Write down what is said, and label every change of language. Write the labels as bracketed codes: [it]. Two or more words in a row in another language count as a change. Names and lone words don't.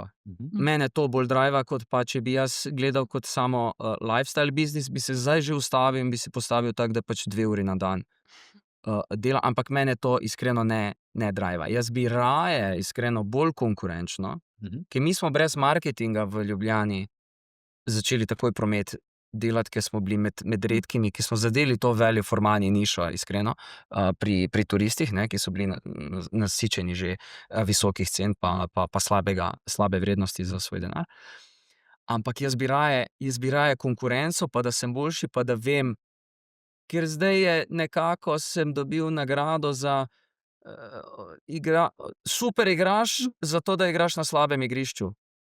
[sl] Mene to bolj driva, kot pa če bi jaz gledal kot samo lifestyle biznis, bi se zdaj že ustavil in bi se postavil tako, da pač 2 uri na dan delam, ampak mene to iskreno ne driva. Jaz bi raje iskreno bolj konkurenčno, ker mi smo brez marketinga v Ljubljani začeli takoj promet delati, ker smo bili med redkimi, ki smo zadeli to [en] value for money [sl] nišo, iskreno, pri turistih, ne, ki so bili nasičeni že visokih cen pa slabe vrednosti za svoj denar. Ampak jaz bi raje konkurenco, pa da sem boljši, pa da vem, ker zdaj je nekako sem dobil nagrado za super igraš, zato da igraš na slabem igrišču.